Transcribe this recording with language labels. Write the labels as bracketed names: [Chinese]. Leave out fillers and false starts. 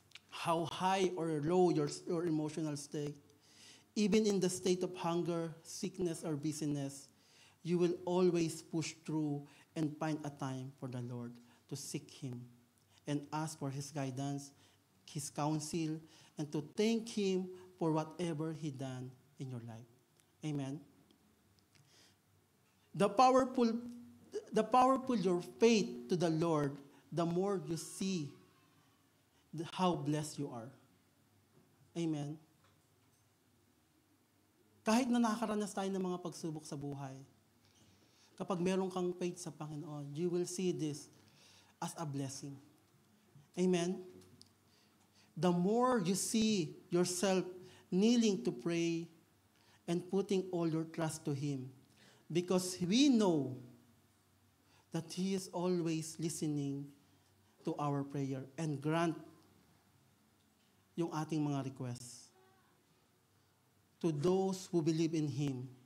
[English] how high or low your emotional state, even in the state of hunger, sickness, or busyness, you will always push through and find a time for the Lord to seek Him and ask for His guidance, His counsel, and to thank Him for whatever He done in your life. Amen. The powerful your faith to the Lord, the more you see how blessed you are. Amen. [Filipino] Kahit na nakakaranas tayo ng mga pagsubok sa buhay, kapag meron kang faith sa Panginoon, [English] you will see this as a blessing. Amen. The more you see yourself kneeling to pray and putting all your trust to Him, because we know that He is always listening to our prayer and grant yung ating mga requests to those who believe in Him.